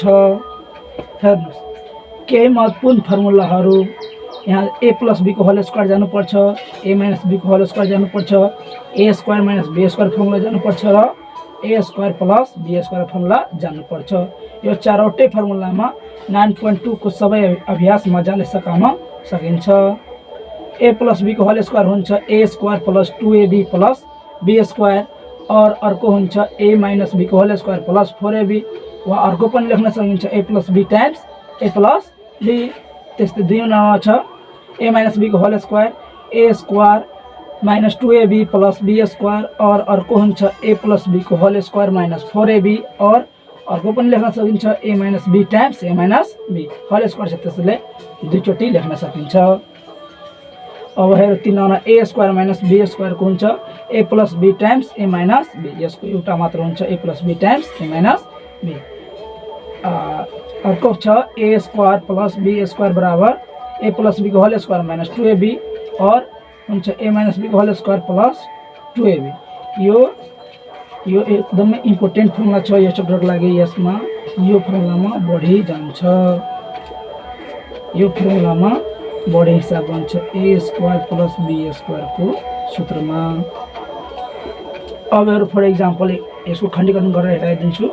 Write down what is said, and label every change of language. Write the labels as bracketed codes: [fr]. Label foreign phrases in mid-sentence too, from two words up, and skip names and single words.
[ne] हेर्नुस्, केही महत्त्वपूर्ण फर्मुलाहरू यहाँ [en] a plus b [ne] को [en] whole square [ne] जानुपर्छ, [en] a minus b [ne] को [en] whole square [ne] जानुपर्छ, [en] a square minus b square formula [ne] जानुपर्छ र [en] a square plus b square formula [ne] जानुपर्छ। यो चारवटै फर्मुलामा 9.2 को सबै अभ्यास मजाले सकाउन सकिन्छ। [en] a plus b [ne] को [en] whole square [ne] हुन्छ [en] a square plus 2ab plus b square, [ne] और अर्को हुन्छ [en] a minus b [ne] को [en] whole square plus 4ab, [ne] वा अर्को पनि लेख्न सकिन्छ [en] a plus b times a plus b. [ne] त्यस्तै दुईवटा छ [en] a minus b [ne] को [en] whole square a square minus 2ab plus b square, [ne] और अर्को हुन्छ [en] a plus b [ne] को [en] whole square minus 4ab, [ne] और अर्को पनि लेख्न सकिन्छ [en] a minus b times a minus b whole square [ne] छ, त्यसले दुईचोटि लेख्न सकिन्छ। अब हेर, तीनवटा [en] a square minus b square [ne] को हुन्छ [en] a plus b times a minus b, [ne] यसको एउटा मात्र हुन्छ [en] a plus b times a minus b. [ne] अर्को छ [en] a square plus b square [ne] बराबर [en] a plus b [ne] को [en] whole square minus 2ab, [ne] और हुन्छ [en] a minus b [ne] को [en] whole square plus 2ab. [ne] यो एकदमै [en] important formula [ne] छ यो च्याप्टरको लागि। यसमा यो फर्मुलामा बढी जान्छ, यो फर्मुलामा बढी हिसाब बन्छ [en] a square plus b square [ne] को सूत्रमा। अब [en] for example [ne] यसको खण्डीकरण गरेर हेराइदिन्छु।